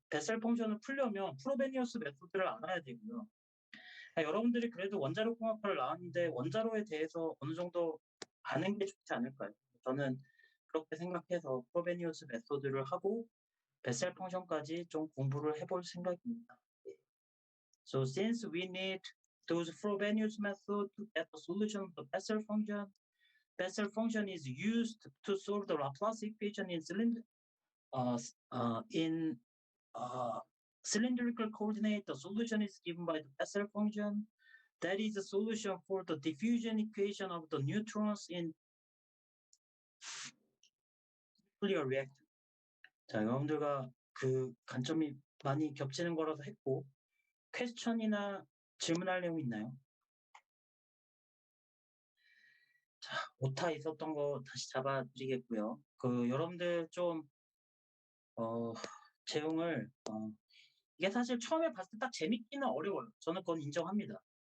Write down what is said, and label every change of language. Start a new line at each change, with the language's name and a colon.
Korean: 베셀 펑션을 풀려면 프로베니우스 메소드를 알아야 되고요. 여러분들이 그래도 원자로 공학과를 나왔는데 원자로에 대해서 어느 정도 아는 게 좋지 않을까요? 저는 그렇게 생각해서 프로베니우스 메소드를 하고 베셀 펑션까지 좀 공부를 해볼 생각입니다.
English: So since we need those Frobenius method to get the solution of the Bessel function is used to solve the Laplace equation in cylindrical coordinate. The solution is given by the Bessel function. That is the solution for the diffusion equation of the neutrons in nuclear reactor.
Korean: 자, 여러분들과 그 관점이 많이 겹치는 거라서 했고, 퀘스천이나 질문할 내용 있나요? 자, 오타 있었던 거 다시 잡아드리겠고요. 여러분들 좀 제용을 이게 사실 처음에 봤을 때 딱 재밌기는 어려워요. 저는 그건 인정합니다.